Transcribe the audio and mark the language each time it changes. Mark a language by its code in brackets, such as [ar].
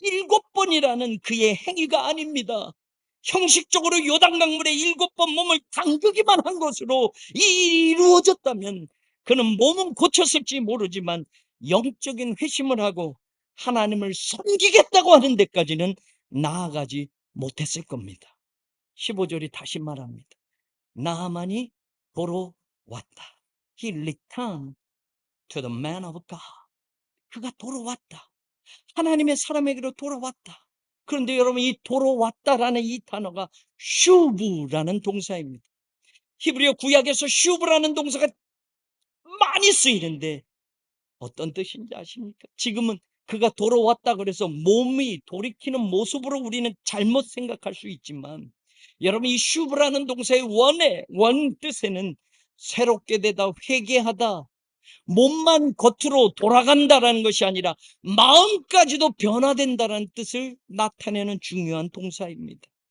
[ko] 7번이라는 그의 행위가 아닙니다. 형식적으로 요단강물에 7번 몸을 담그기만 한 것으로 이루어졌다면 그는 몸은 고쳤을지 모르지만 영적인 회심을 하고 하나님을 섬기겠다고 하는 데까지는 나아가지 못했을 겁니다. 15절이 다시 말합니다. 나아만이 돌아왔다. [en] He returned to the man of God. [ko] 그가 돌아왔다. 하나님의 사람에게로 돌아왔다. 그런데 여러분, 이 돌아왔다라는 이 단어가 슈브라는 동사입니다. 히브리어 구약에서 슈브라는 동사가 많이 쓰이는데 어떤 뜻인지 아십니까? 지금은 그가 돌아왔다 그래서 몸이 돌이키는 모습으로 우리는 잘못 생각할 수 있지만, 여러분, 이 슈브라는 동사의 원 뜻에는 새롭게 되다, 회개하다, 몸만 겉으로 돌아간다라는 것이 아니라 마음까지도 변화된다는 뜻을 나타내는 중요한 동사입니다.